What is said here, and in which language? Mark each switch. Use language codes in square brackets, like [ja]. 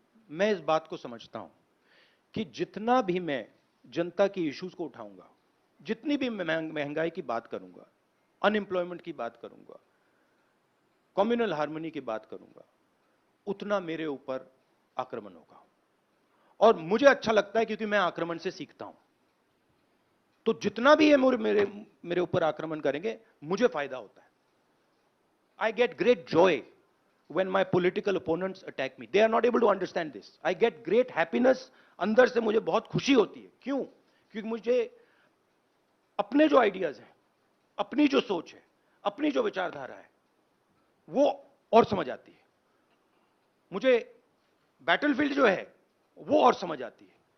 [hi] मैं इस बात को समझता हूं कि जितना भी मैं जनता की इश्यूज को उठाऊंगा, जितनी भी महंगाई की बात करूंगा, अनएम्प्लॉयमेंट की बात करूंगा, कम्युनल हार्मनी की बात करूंगा, उतना मेरे ऊपर आक्रमण होगा। और मुझे अच्छा लगता है क्योंकि मैं आक्रमण से सीखता हूं। तो जितना भी ये मेरे ऊपर आक्रमण करेंगे, मुझे फायदा होता है। [en] I get great joy when my political opponents attack me. They are not able to understand this. I get great happiness. [hi] अंदर से मुझे बहुत खुशी होती है। क्यों? क्योंकि मुझे अपने जो आइडियाज हैं, अपनी जो सोच है, अपनी जो विचारधारा है, वो और समझ आती है। मुझे बैटलफील्ड जो है वो और समझ आती है।